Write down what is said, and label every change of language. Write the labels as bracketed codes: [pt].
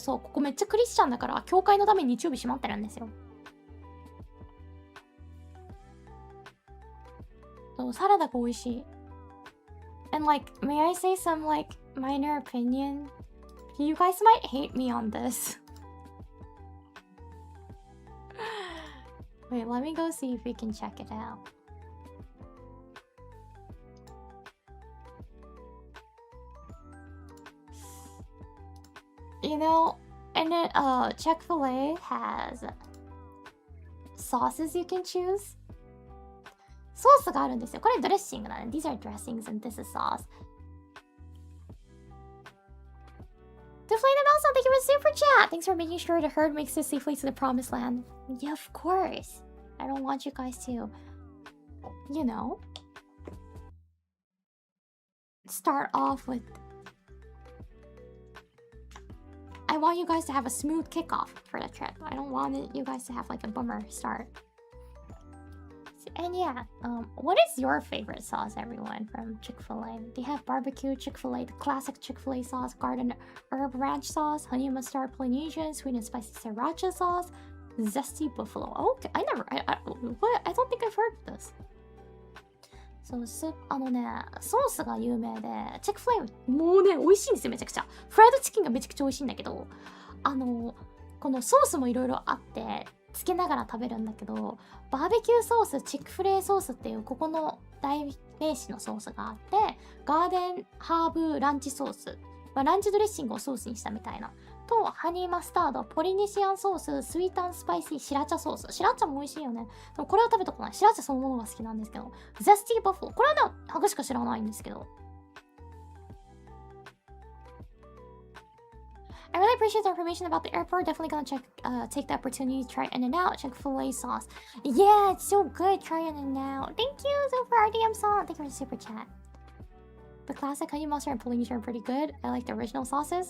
[ja] そう、ここめっちゃクリスチャンだから、教会のために日曜日閉まってるんですよ。そう、サラダが美味しい。 [en] And like, may I say some like minor opinion? You guys might hate me on this. Wait, let me go see if we can check it out. You know, and then Chick-fil-A has sauces you can choose. [ja] ソースがあるんですよ。これドレッシングなの。 [en] These are dressings and this is sauce. Deflated also, thank you for the super chat. Thanks for making sure the herd makes it safely to the promised land. Yeah, of course. I don't want you guys to, you know, start off with... I want you guys to have a smooth kickoff for the trip. I don't want you guys to have like a bummer start. And yeah, what is your favorite sauce, everyone, from Chick-fil-A? They have barbecue Chick-fil-A, the classic Chick-fil-A sauce, garden herb ranch sauce, honey mustard Polynesian, sweet and spicy sriracha sauce, zesty buffalo. Oh, okay, I don't think I've heard of this. [ja] So, ソースが有名で、チェックフレイもうね、美味しいんですよ、めちゃくちゃ。フライドチキンがめちゃくちゃ美味しいんだけど、このソースもいろいろあって、つけながら食べるんだけど、バーベキューソース、チックフレイソースっていうここの代名詞のソースがあって、ガーデンハーブランチソース、ランチドレッシングをソースにしたみたいな。と、ハニーマスタード、ポリネシアンソース、スイート&スパイシー、シラチャソース。シラチャも美味しいよね。でもこれは食べたことない。シラチャそのものが好きなんですけど。ゼスティーバフォー。これはね、ハグしか知らないんですけど。 [en] I really appreciate the information about the airport. Definitely gonna take the opportunity to try In-N-Out Chick-fil-A sauce. Yeah, it's so good. Try In-N-Out. Thank you, Super RDM song. Thank you for the super chat. The classic honey mustard and Polynesian are pretty good. I like the original sauces.